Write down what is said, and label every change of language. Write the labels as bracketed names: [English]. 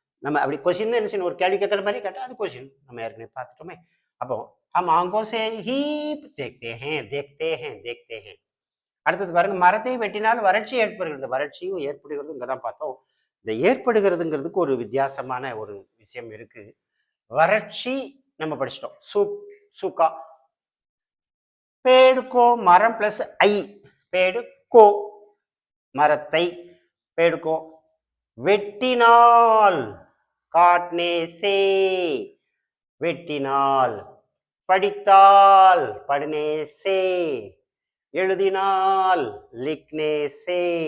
[Tamil] நம்ம அப்படி கொஸ்டின் என்ன செய்யணும், ஒரு கேள்வி கேட்குற மாதிரி கேட்டால் அது கொஸ்டின் நம்ம ஏற்கனவே பார்த்துட்டோமே. அப்போ [Hindi] हम आंखों से ही देखते हैं, देखते हैं, देखते हैं. [Tamil] அடுத்தது பாருங்க, மரத்தை வெட்டினால் வறட்சி ஏற்படுகிறது. வறட்சியும் ஏற்படுகிறது இங்க தான் பார்த்தோம். இந்த ஏற்படுகிறதுங்கிறதுக்கு ஒரு வித்தியாசமான ஒரு விஷயம் இருக்கு. வறட்சி நம்ம படிச்சிட்டோம், சூக்கா. பேடுக்கோ மரம் பிளஸ் ஐ, பேடுக்கோ மரத்தை, பேடுக்கோ வெட்டினால், [Hindi] காட்னே சே [Tamil] வெட்டினால், படித்தால் [Hindi] படுனே சே, [Tamil] எழுதினால் [Hindi] லிக்னே சே.